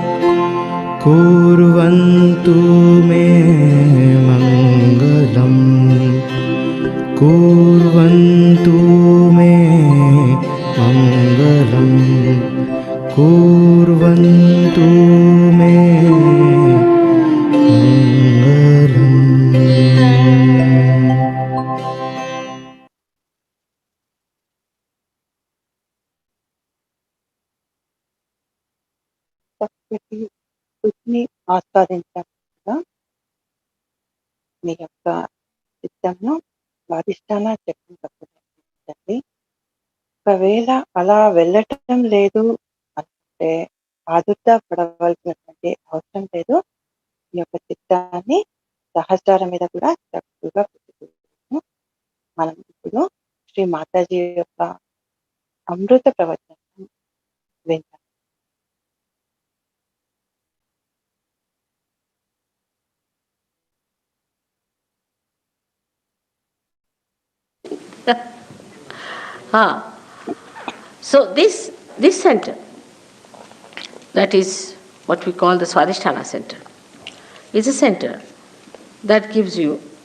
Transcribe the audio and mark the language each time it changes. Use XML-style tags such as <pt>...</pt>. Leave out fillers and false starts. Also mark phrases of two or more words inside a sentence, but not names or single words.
<sa>कुर्वन्तु मे मङ्गलम् कुर्वन्तु मे मङ्गलम् कुर्वन्तु मे मङ्गलम्।</sa> <te>ప్రకృతి రుచిని ఆస్వాదించడం వల్ల మీ యొక్క చిత్తంను స్వాదిష్టాన చక్రం తప్పుతుంది. ఒకవేళ అలా వెళ్ళటం లేదు అంటే ఆదుర్ద పడవలసినటువంటి అవసరం లేదు. ఈ యొక్క చిత్తాన్ని సహస్రాల మీద కూడా చక్కగా పెట్టుకోవచ్చు. మనం ఇప్పుడు శ్రీ మాతాజీ యొక్క అమృత ప్రవచనం వింటాం.</te> <en>So this center, that is what we call the Swadhisthana center, is a center that gives you</en>